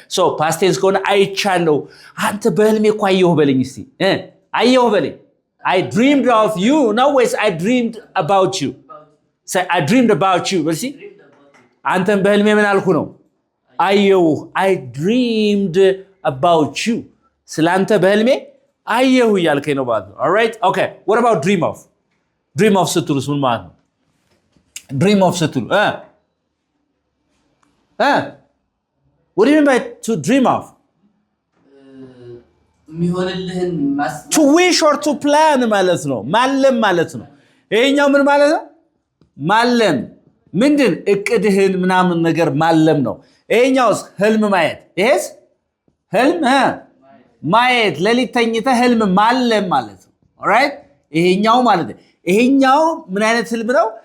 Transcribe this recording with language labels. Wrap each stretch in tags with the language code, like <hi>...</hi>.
<am>So past tense ከሆነ አይቻለሁ። አንተ በህልሜ እኮ አየሁ በለኝ እስቲ። አየሁ በለኝ.</am> <en>I dreamed of you. No, wait, I dreamed about you. Say I dreamed about you. but see?</en> <am>አንተን በህልሜ ምን አልኩ ነው? አየሁ.</am> <en>I dreamed about you.</en> <am>ስላንተ በህልሜ አየሁ እያልከኝ ነው ማለት ነው።</am> <en>All right? Okay. What about dream of?</en> <am>Dream of ስትሉስ ምን ማለት ነው?</am> <en>Dream of ስትሉ What do you mean by to dream of?</en> <am>የሚሆንልህን</am> <en>To wish or to plan</en> <am>ማለት ነው። ማለም ማለት ነው። ይሄኛው ምን ማለት ነው? ማለም ምንድን እቅድህን ምናምን ነገር ማለም ነው። ይሄኛውስ ህልም ማየት። ይሄስ ህልም ማየት ሌሊት ተኝተህ ህልም ማለም ማለት ነው። ኦልራይት ይሄኛው ማለት ነው። ይሄኛው ምን አይነት ህልም ነው?</am>